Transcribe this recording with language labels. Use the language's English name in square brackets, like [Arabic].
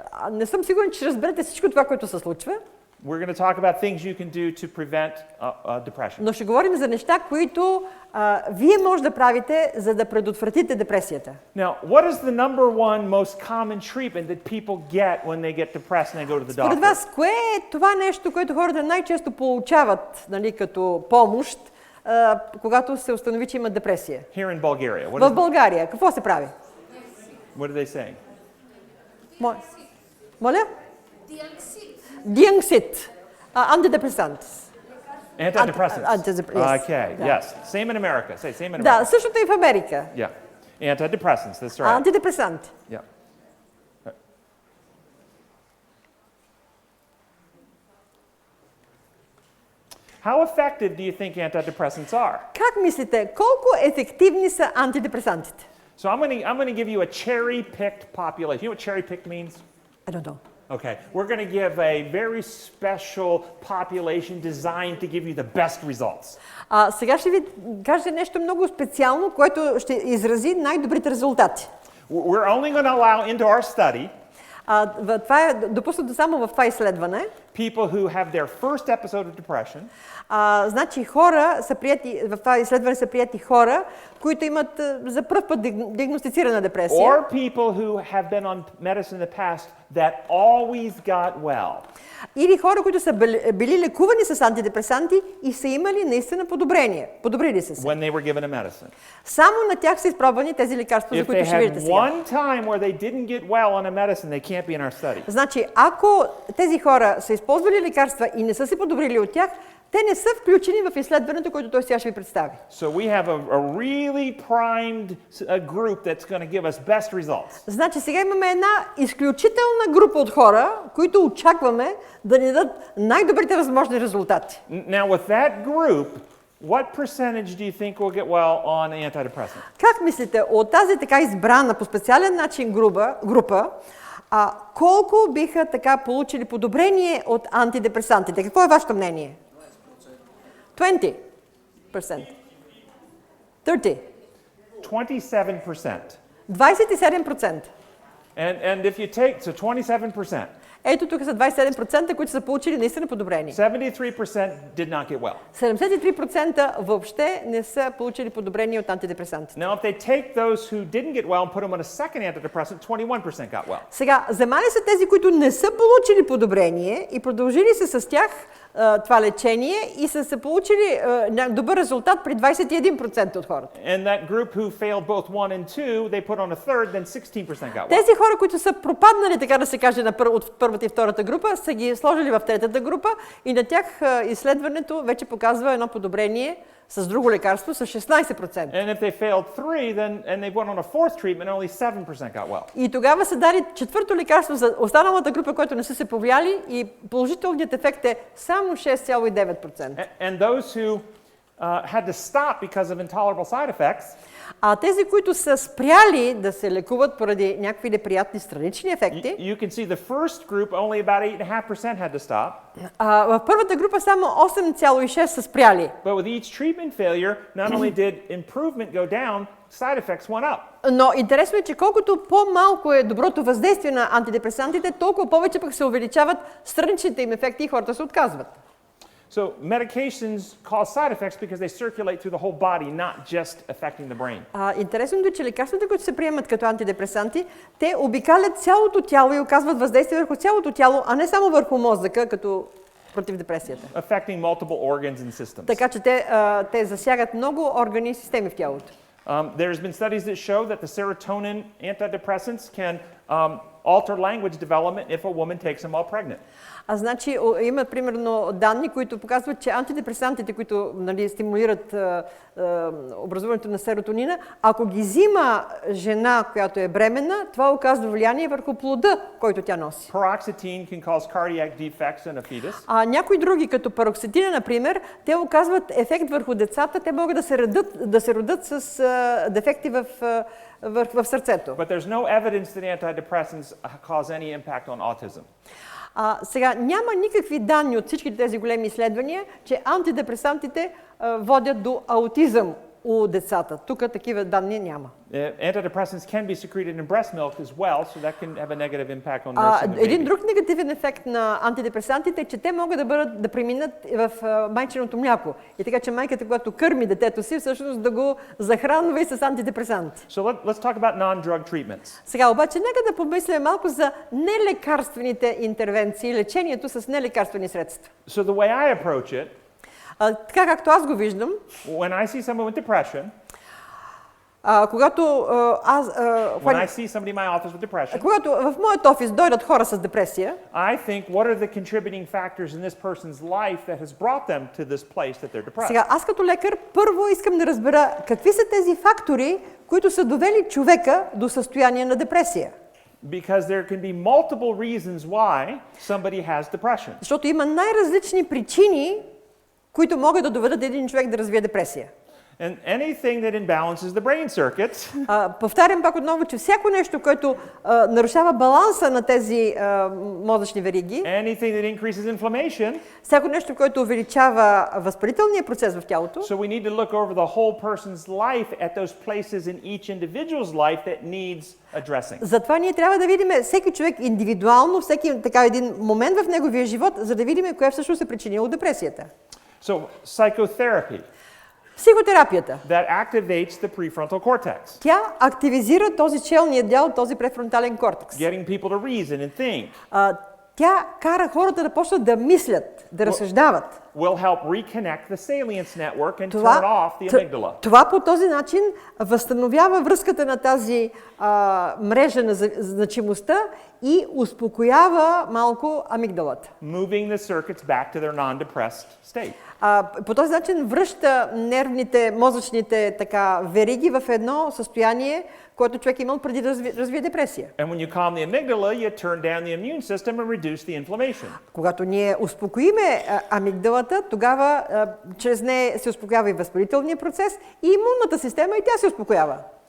[Bulgarian] Не съм сигурен, че разберете всичко това, което се случва. [English] We're going to talk about things you can do to prevent depression. [Bulgarian] Но ще говорим за неща, които вие може да правите, за да предотвратите депресията. [English] Now, what is the number one most common treatment that people get when they get depressed and they go to the [Bulgarian] Според [English] doctor? [Bulgarian] вас, кое е това нещо, което хората най-често получават, нали, като помощ, когато се установи, че имат депресия? [English] Here in Bulgaria. [Bulgarian] В България какво се прави? [English] What are they saying? [Bulgarian] Моля? Дианксит. Антидепресант. [English] Antidepressants. Yes. Okay, Yeah. yes. Same in America. Say same in America. [Bulgarian] Да, същото и в Америка. [English] Yeah. Antidepressants, that's right. [Bulgarian] Антидепресант. [English] Yeah. How effective do you think antidepressants are? [Bulgarian] Как мислите, колко ефективни са антидепресантите? [English] So I'm going to give you a cherry-picked population. You know what cherry-picked means? I don't know. Okay, we're going to give a very special population designed to give you the best results. [Bulgarian] Сега ще ви кажа нещо много специално, което ще изрази най-добрите резултати. [English] We're only going to allow into our study [Bulgarian] Това е допуснато само в това изследване. [English] people who have their first episode of depression [Bulgarian] Значи хора са прияти, в това изследване са прияти хора, които имат за пръв път диагностицирана депресия. [English] or people who have been on medicine in the past that always got well. [Bulgarian] Или хора, които са били лекувани с антидепресанти и са имали наистина подобрение. Подобрили са се. [English] When they were given a medicine. [Bulgarian] Само на тях са изпробвани тези лекарства, за [English] If they [Bulgarian] които ще [English] had [Bulgarian] видите сега. [English] one time where they didn't get well on a medicine, they can't be in our study. [Bulgarian] Значи, ако тези хора са използвали лекарства и не са се подобрили от тях, те не са включени в изследването, което той сега ще ви представи. [English] So we have a really primed group that's going to give us best results. [Bulgarian] Значи сега имаме една изключителна група от хора, които очакваме да ни дадат най-добрите възможни резултати. [English] Now with that group, what percentage do you think will get well on antidepressants? [Bulgarian] Как мислите, от тази така избрана по специален начин група, колко биха така получили подобрение от антидепресантите? Какво е вашето мнение? 20%. 30%. 27%. 27%. [English] And if you take, so 27%, [Bulgarian] Ето тук са 27%, които са получили наистина подобрение. [English] 73% did not get well. [Bulgarian] 73% въобще не са получили подобрение от антидепресантите. [English] Now if they take those who didn't get well and put them on a second antidepressant, 21% got well. [Bulgarian] Сега, вземали са тези, които не са получили подобрение и продължили се с тях това лечение и са се получили добър резултат при 21% от хората. [English] And that group who failed both 1 and 2, they put on a third, then 16% got well. [Bulgarian] Тези хора, които са пропаднали, така да се каже, от първата и втората група, са ги сложили в третата група и на тях изследването вече показва едно подобрение с друго лекарство с 16%. [English] And if they failed 3, then and they went on a fourth treatment, only 7% got well. [Bulgarian] И тогава са дали четвърто лекарство за останалата група, които не са се повлияли и положителният ефект е само 6,9%. [English] And those who had to stop because of intolerable side effects, [Bulgarian] А тези, които са спряли да се лекуват поради някакви неприятни странични ефекти, [English] you can see the first group only about 8.5% had to stop. [Bulgarian] В първата група само 8,6 са спряли. [English] But with each treatment failure, not only did improvement go down, side effects went up. [Bulgarian] Но интересно е, че колкото по-малко е доброто въздействие на антидепресантите, толкова повече пък се увеличават страничните им ефекти и хората се отказват. [English] So medications cause side effects because they circulate through the whole body, not just affecting the brain. [Bulgarian] Интересното е, че лекарствата, които се приемат като антидепресанти, те обикалят цялото тяло и оказват въздействие върху цялото тяло, а не само върху мозъка, като против депресията. [English] Affecting multiple organs and systems. [Bulgarian] Така че те засягат много органи и системи в тялото. [English] There's been studies that show that the serotonin antidepressants can alter language development if a woman takes them while pregnant. [Bulgarian] Значи има примерно данни, които показват, че антидепресантите, които стимулират образуването на серотонина, ако ги взима жена, която е бременна, това оказва влияние върху плода, който тя носи. [English] Paroxetine can cause cardiac defects in a fetus. [Bulgarian] Някои други, като пароксетина, например, те оказват ефект върху децата, те могат да се родят с дефекти в сърцето. [English] But there's no evidence that antidepressants cause any impact on autism. [Bulgarian] Сега няма никакви данни от всички тези големи изследвания, че антидепресантите водят до аутизъм у децата. Тук такива данни няма. [English] Antidepressants can be secreted in breast milk as well, so that can have a negative impact on nursing the [Bulgarian] Един [English] baby. [Bulgarian] друг негативен ефект на антидепресантите е, че те могат да преминат в майчиното мляко. И така, че майката, когато кърми детето си, всъщност да го захранва и с антидепресанти. [English] So let's talk about non-drug treatments. [Bulgarian] Сега обаче, нека да помислим малко за нелекарствените интервенции, лечението с нелекарствени средства. [English] So the way I approach it, [Bulgarian] Така както аз го виждам, [English] when I see someone with depression, [Bulgarian] когато [English] when I see somebody in my office with depression, [Bulgarian] когато в моят офис дойдат хора с депресия, [English] I think, what are the contributing factors in this person's life that has brought them to this place that they're depressed? [Bulgarian] сега аз като лекар първо искам да разбера какви са тези фактори, които са довели човека до състояние на депресия. [English] Because there can be multiple reasons why somebody has depression. [Bulgarian] Защото има най-различни причини, които могат да доведат един човек да развие депресия. [English] And anything that imbalances the brain circuits, [Bulgarian] Повтарям пак отново, че всяко нещо, което нарушава баланса на тези мозъчни вериги, [English] anything that increases inflammation, [Bulgarian] всяко нещо, което увеличава възпалителния процес в тялото, [English] so we need to look over the whole person's life at those places in each individual's life that needs addressing. [Bulgarian] затова ние трябва да видим всеки човек индивидуално, всеки така един момент в неговия живот, за да видим кое всъщност е причинило депресията. [English] So psychotherapy, [Bulgarian] Психотерапията. [English] that activates the prefrontal cortex, [Bulgarian] Тя активизира този челния дял, този префронтален кортекс. [English] getting people to reason and think, [Bulgarian] Тя кара хората да почнат да мислят, да разсъждават. [English] will help reconnect the salience network and turn off the amygdala. [Bulgarian] Това по този начин възстановява връзката на тази мрежа на значимостта и успокоява малко амигдалата. [English] Moving the circuits back to their non-depressed state. [Bulgarian] По този начин връща нервните, мозъчните вериги в едно състояние, което човек имал преди да развие депресия. [English] And when you calm the amygdala, you turn down the immune system and reduce the inflammation. [Bulgarian] Когато ние успокоиме амигдалата, тогава чрез нея се успокоява и възпалителния процес, и имунната система, и тя се успокоява.